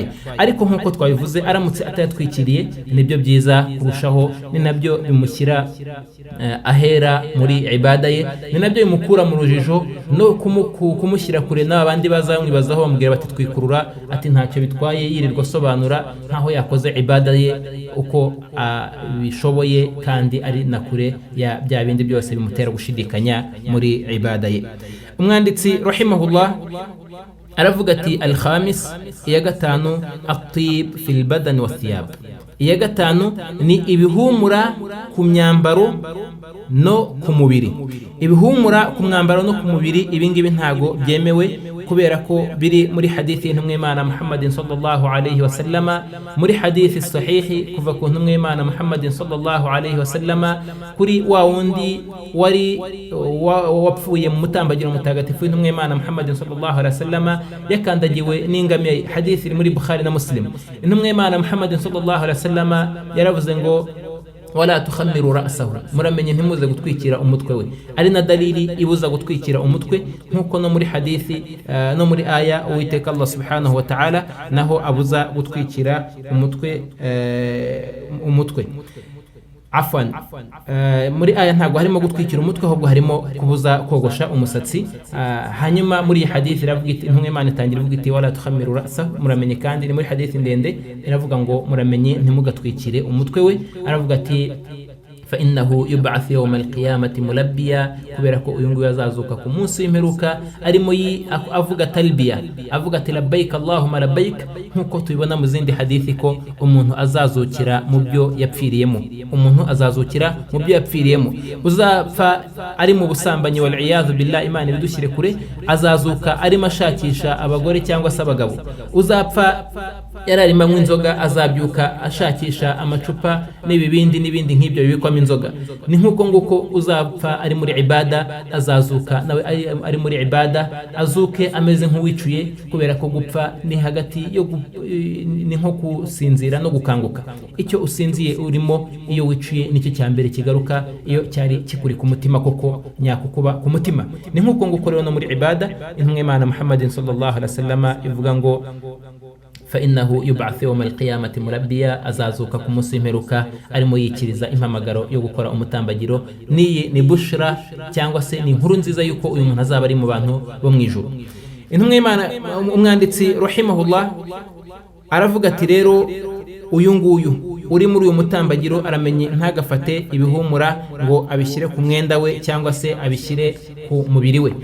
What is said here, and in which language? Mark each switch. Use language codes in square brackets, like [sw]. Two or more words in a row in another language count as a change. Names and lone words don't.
[rw] Ariko nkuko twabivuze aramutse atayatwikiriye nibyo byiza kurushaho, ni nabyo bimushyira ahera muri ibada ye, ni nabyo bimukura mu rujijo no kumushyira kure n'abandi bazamwibazaho bamubwira bati twikurura, ati ntacyo bitwaye yirirwa asobanura nkaho yakoze ibada ye uko bishoboye kandi ari na kure ya bya bindi byose bimutera gushidikanya muri ibada ye. Umwanditsi rahimahullah aravuga ati al-khamis iya gatanu [ar] الطيب في البدن والثياب. [rw] Iya gatanu ni ibihumura ku myambaro no ku mubiri. Ibihumura ku mwambaro no ku mubiri ibingibi ntago byemewe, kubera ko biri muri hadithi y'intumwa Imana Muhammadin [ar] صلى الله عليه وسلم. [rw] Muri hadithi sahihi kuva ku ntumwa Imana Muhammadin [ar] صلى الله عليه وسلم [rw] kuri wa wundi wari wapfuye mu mutambagiro mutagatifu w'intumwa Imana Muhammadin [ar] صلى الله عليه وسلم [rw] yakandagiwe n'ingamiya. Hadithi iri muri Bukhari na Muslim. Intumwa Imana Muhammadin [ar] صلى الله عليه وسلم [rw] yaravuze ngo [ar] ولا تخمروا رأسه, [rw] muramenye ntimuze gutwikira umutwe we. Ari na dalili ibuza gutwikira umutwe, nkuko no muri hadithi no muri aya Uwiteka [ar] الله سبحانه وتعالى [rw] naho abuza gutwikira umutwe. Afwan, muri aya ntago harimo gutwikira umutwe, ahubwo harimo kubuza kogosha umusatsi. Hanyuma muri hadithi iravuga iti intumwa Imana itangira ivuga iti [ar] ولا تخمروا رأس, [rw] muramenye. Kandi ni muri hadithi ndende iravuga ngo muramenye ntimugatwikire umutwe we. Aravuga ati [ar] فإنه يبعث يوم القيامة ملبيا, [rw] kubera ko uyu nguyu azazuka ku munsi w'imperuka arimo avuga talbiya, avuga ati [ar] لبيك اللهم لبيك, [rw] nkuko tubibona mu zindi hadithi ko umuntu azazukira mu byo yapfiriyemo. Umuntu azazukira mu byo yapfiriyemo. Uzapfa ari mu busambanyi [ar] والعياذ بالله, [rw] Imana ibidushyire kure, azazuka arimo ashakisha abagore cyangwa se abagabo. Uzapfa yararimo anywa inzoga, azabyuka ashakisha amacupa n'ibibindi n'ibindi nk'ibyo bibikwamo inzoga. Ni nkuko nguko uzapfa ari muri ibada, azazuka nawe ari muri ibada, azuke ameze nk'uwicuye, kubera ko gupfa ni hagati yo ni nko kusinzira no gukanguka. Icyo usinziye urimo iyo wicuye nicyo cya mbere kigaruka iyo cyari kikuri ku mutima koko nyakukuba ku mutima. Ni nkuko nguko rero no muri ibada intumwa Imana Muhammadin [ar] صلى الله عليه وسلم [rw] ivuga ngo [ar] فإنه يبعث يوم القيامة ملبيا [rw] azazuka ku munsi w'imperuka arimo yikiriza impamagaro yo gukora umutambagiro. Ni bushra cyangwa se ni inkuru nziza yuko uyu muntu azaba ari mu bantu bo mu ijuru. Intumwa y'Imana umwanditsi rahimahullah aravuga ati rero uyu nguyu uri muri uyu mutambagiro aramenye ntagafate ibihumura ngo abishyire ku mwenda we cyangwa se abishyire ku mubiri we.